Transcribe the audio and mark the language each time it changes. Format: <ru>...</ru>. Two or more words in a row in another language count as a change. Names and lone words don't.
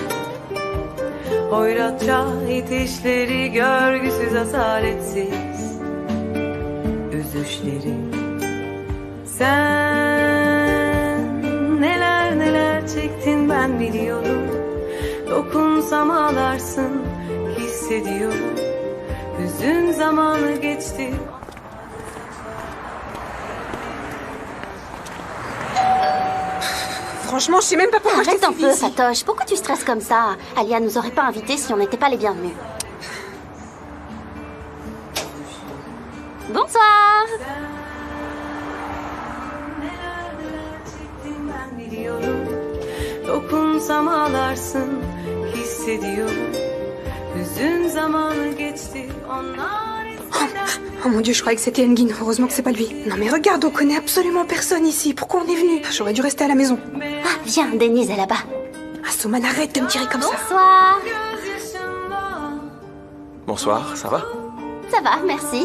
<tr>Hoyratça itişleri, görgüsüz asaletsiz üzüşleri. Sen neler neler çektin ben biliyorum. Dokunsam ağlarsın hissediyorum. Hüzün zamanı geçti.</tr> <fr>Franchement, je sais même pas pourquoi je t'ai Arrête un suivi peu, ici. Fatoche. Pourquoi tu stresses comme ça? Alia nous aurait pas invités si on n'était pas les bienvenus. Bonsoir.</fr> <tr>Dokunsam ağlarsın hissediyorum. Hüzün zamanı geçti. Onlar</tr> <fr>Oh mon Dieu, je croyais que c'était Engin. Heureusement que c'est pas lui. Non mais regarde, on connaît absolument personne ici. Pourquoi on est venu? J'aurais dû rester à la maison. Ah, viens, Denise est là-bas. Asuman, arrête de me tirer comme ça. Bonsoir. Bonsoir, ça va? Ça va, merci.</fr>